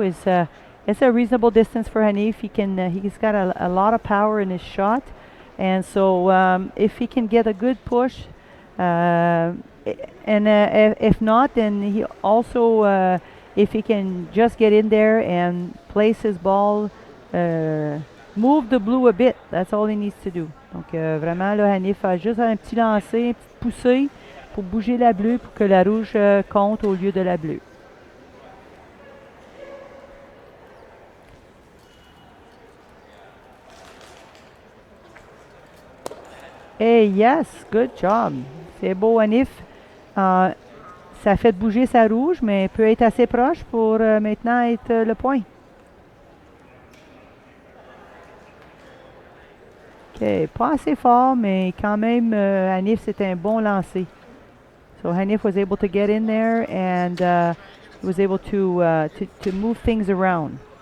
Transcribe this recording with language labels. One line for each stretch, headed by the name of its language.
English: It's a reasonable distance for Hanif. He's got a lot of power in his shot. And so if he can get a good push, and if not, then he also, if he can just get in there and place his ball move the blue a bit. That's all he needs to do.
French: Donc, vraiment, là, Hanif a juste un petit lancer, une petite poussée pour bouger la bleue pour que la rouge compte au lieu de la bleue.
English: Hey, yes, good job.
French: C'est beau, Hanif. Ça fait bouger sa rouge, mais peut être assez proche pour maintenant être le point. OK, pas assez fort, mais quand même, Hanif, c'est un bon lancer.
English: So Hanif was able to get in there and was able to move things around.